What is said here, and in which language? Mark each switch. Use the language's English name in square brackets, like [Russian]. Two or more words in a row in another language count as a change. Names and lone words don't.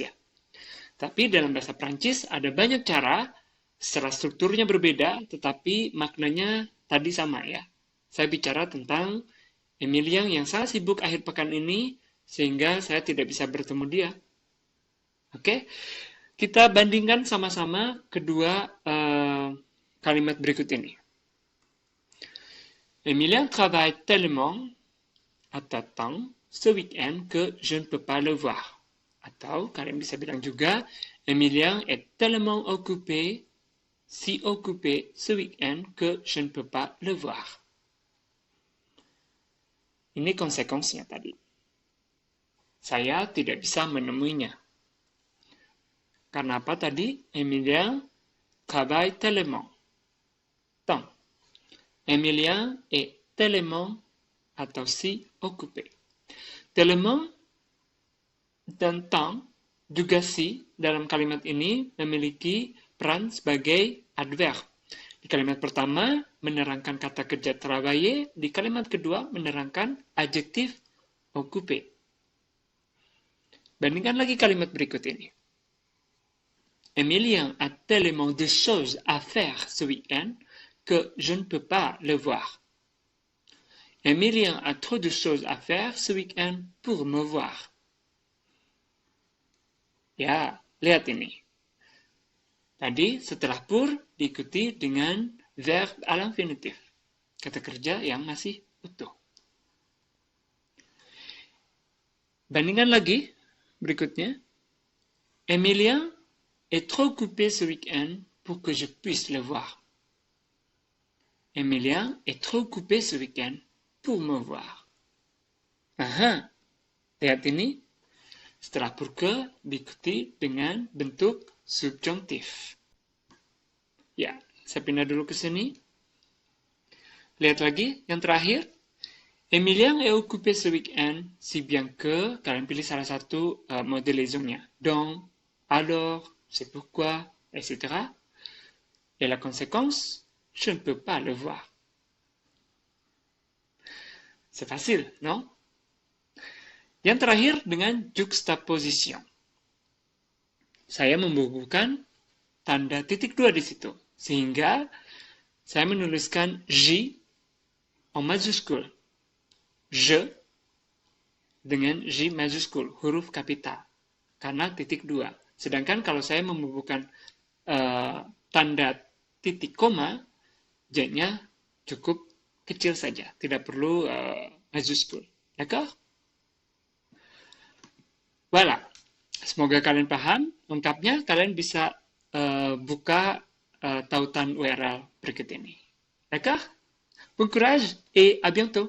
[Indonesian] Tapi dalam bahasa Prancis ada banyak cara, secara strukturnya berbeda, tetapi maknanya tadi sama ya. Saya bicara tentang Emilien yang sangat sibuk akhir pekan ini, sehingga saya tidak bisa bertemu dia. Oke, kita bandingkan sama-sama kedua kalimat berikut ini. [French] Emilien travaille tellement à temps ce week-end que je ne peux pas le voir. [Indonesian] Atau kalian bisa bilang juga, [French] Emilien est tellement occupé, si occupé ce week-end que je ne peux pas le voir. [Indonesian] Ini konsekuensinya tadi. Saya tidak bisa menemuinya. Karena apa tadi? [French] Emilien travaille tellement. Tant. Emilien est tellement atau si occupé. [Indonesian] Tellement dan tant juga si dalam kalimat ini memiliki peran sebagai adverb. Di kalimat pertama menerangkan kata kerja travailler, di kalimat kedua menerangkan adjektif occupé. Bandingkan lagi kalimat berikut ini. [French] Emilien a tellement de choses à faire ce week-end que je ne peux pas le voir. Emilien a trop de choses à faire ce week-end pour me voir. [Indonesian] Ya, lihat ini. Tadi setelah pour diikuti dengan verb [French] à l'infinitif. [Indonesian] Kata kerja yang masih utuh. Bandingkan lagi berikutnya. [French] Emilien est trop occupé ce week-end pour que je puisse le voir. Emilien est trop occupé ce week-end pour me voir. [Indonesian] Aha, lihat ini. Setelah [French] pour que [Indonesian] diikuti dengan bentuk subjunctif. Ya, saya pindah dulu ke sini. Lihat lagi, yang terakhir. [French] Emilien est occupé ce week-end, si bien que, [Indonesian] kalian pilih salah satu mode liaisonnya. [French] Donc, alors, c'est pourquoi, etc. Et la conséquence, je ne peux pas le voir. C'est facile, non? [Indonesian] Yang terakhir dengan juxtaposition. Saya membubuhkan tanda titik 2 di situ. Sehingga saya menuliskan J [French] en majuscule. [Indonesian] Je dengan J majuscule, huruf kapital. Karena titik 2. Sedangkan kalau saya membubuhkan tanda titik koma, J-nya cukup kecil saja. Tidak perlu majuscule. [French] D'accord? Voilà, [Indonesian] semoga kalian paham. Lengkapnya kalian bisa buka tautan URL berikut ini. [French] D'accord? Bon courage et à bientôt.